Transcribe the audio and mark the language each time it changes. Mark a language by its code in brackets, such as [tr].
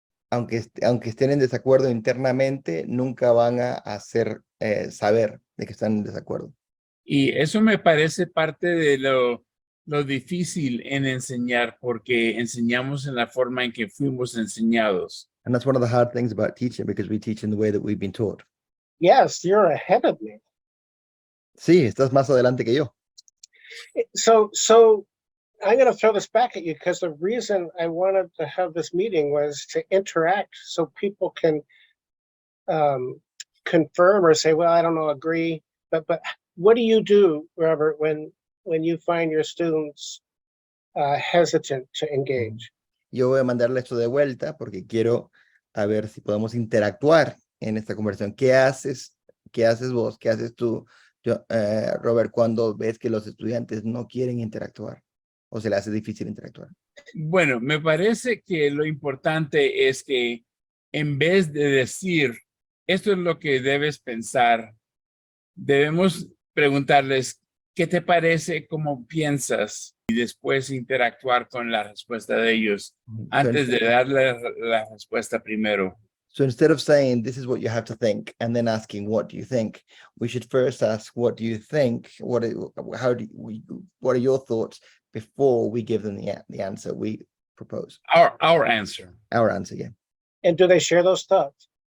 [es] aunque estén en desacuerdo internamente, nunca van a hacer saber de que están en desacuerdo. Y eso me parece parte de lo difícil en enseñar, porque enseñamos en la forma en que fuimos enseñados. [en] And that's one of the hard things about teaching, because we teach in the way that we've been taught. Yes, you're ahead of me. [es] Sí, estás más adelante que yo. [en] So I'm going to throw this back at you, because the reason I wanted to have this meeting was to interact so people can confirm or say, well, I don't know, agree. But what do you do, Robert, when you find your students hesitant to engage? [es] Yo voy a mandarle esto de vuelta porque quiero a ver si podemos interactuar en esta conversación. ¿Qué haces vos? ¿Qué haces tú, Robert, cuando ves que los estudiantes no quieren interactuar o se les hace difícil interactuar? Bueno, me parece que lo importante es que en vez de decir, esto es lo que debes pensar, debemos preguntarles, ¿qué te parece? ¿Cómo piensas? Y después interactuar con la respuesta de ellos antes de darle la respuesta primero. [en] So instead of saying, this is what you have to think, and then asking, what do you think? We should first ask, what do you think? What are your thoughts before we give them the answer we propose? Our answer. Our answer, yeah. And do they share those thoughts?